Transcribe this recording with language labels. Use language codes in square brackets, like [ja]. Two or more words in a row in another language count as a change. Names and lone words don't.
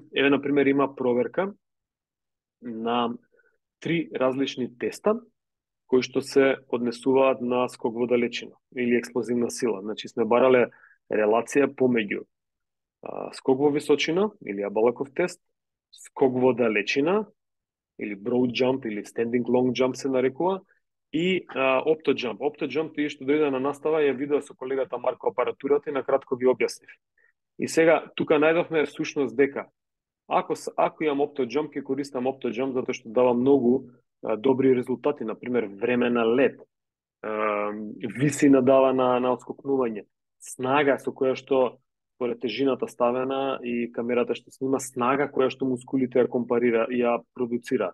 [mk] Еве, например, има проверка на 3 различни теста кои што се однесуваат на скок во далечина или експлозивна сила. Значи, сме барале релација помеѓу скок во височина или Абалаков тест, скок во далечина или [en] broad jump [mk] или [en] standing long jump [mk] се нарекува, и opto jump. Opto jump, тие што дојде на настава, ја видео со колегата Марко апаратурата и на кратко ви објаснив. И сега тука најдовме сушност дека ако имам opto jump, ќе користам opto jump затоа што дава многу добри резултати, например време на лет, висина дава на отскокнување, снага со која што според тежината ставена и камерата што снима, снага која што мускулите ја компарира и ја продуцира.